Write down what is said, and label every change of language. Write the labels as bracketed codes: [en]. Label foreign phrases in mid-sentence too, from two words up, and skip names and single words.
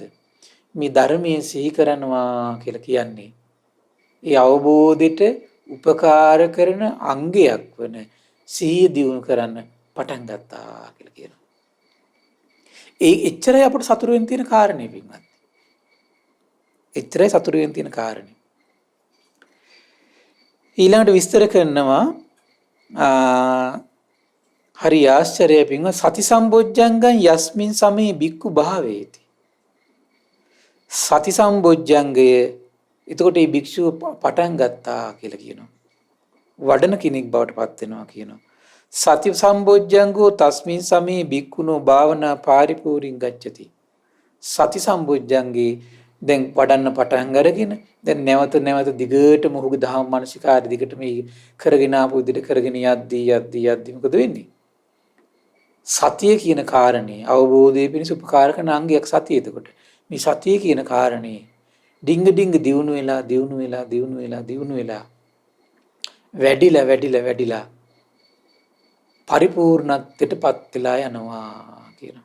[si] මේ ධර්මයේ සිහි කරනවා කියලා කියන්නේ ඒ අවබෝධයට උපකාර කරන අංගයක් වන සිහිය දියුණු කරන්න පටන් ගත්තා කියලා කියනවා. ඒ එච්චරයි අපට සතුටු වෙන්න තියෙන කාරණේ පින්වත්. එච්චරයි සතුටු වෙන්න තියෙන කාරණේ. ඊළඟට විස්තර කරනවා හරි ආශ්චර්යයි පින්වත්. [pi] සති සම්බොජ්ජංගං යස්මින් සමේ බික්කු භාවේති. [si] සති සම්බොජ්ජංගය එතකොට මේ භික්ෂුව පටන් ගත්තා කියලා කියනවා. වඩන කෙනෙක් බවට පත් වෙනවා කියනවා. [pi] සති සම්බොජ්ජංගෝ තස්මින් සමේ බික්කුණෝ භාවනා පාරිපූර්ණං ගච්ඡති. [si] සති සම්බොජ්ජංගේ දැන් වඩන්න පටන් අරගෙන දැන් නැවත නැවත දිගටම ඔහුගේ දහම් මානසිකාරය දිගට මේ කරගෙන ආපු විදිහට කරගෙන යද්දී මොකද වෙන්නේ? සතිය කියන කාරණේ අවබෝධයේ පිණිස උපකාර කරන අංගයක් සතිය. එතකොට මේ සතිය කියන කාරණේ ඩිංග දියුණු වෙලා වැඩිලා පරිපූර්ණත්වයටපත් වෙලා යනවා කියනවා.